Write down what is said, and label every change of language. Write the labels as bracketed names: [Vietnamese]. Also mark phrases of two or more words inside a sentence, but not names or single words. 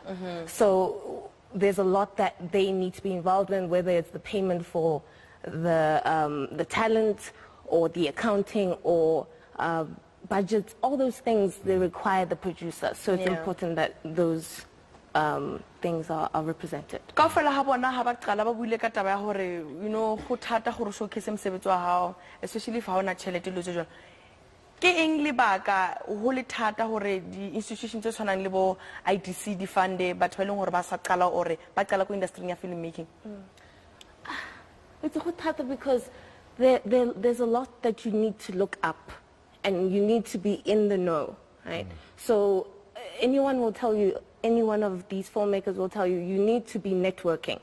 [English] So there's a lot that they need to be involved in, whether it's the payment for the talent or the accounting or budgets, all those things, they require the producer. So it's important that those things are represented. [Southern Sotho] Kaofela ha bona ha ba qala ba buile ka taba ya hore go thata gore showcase mosebetsi wa hao, [English] especially if [Southern Sotho] ha ona tšhelete lo jwalo. Ke eng lebaka ho le thata hore di institutions tse tshwanang le bo IDC di funde batho ba leng hore ba sa qala ore ba qala ko industry ya filmmaking? [English] It's hard because there's a lot that you need to look up and you need to be in the know, right? So anyone will tell you, any one of these filmmakers will tell you, you need to be networking.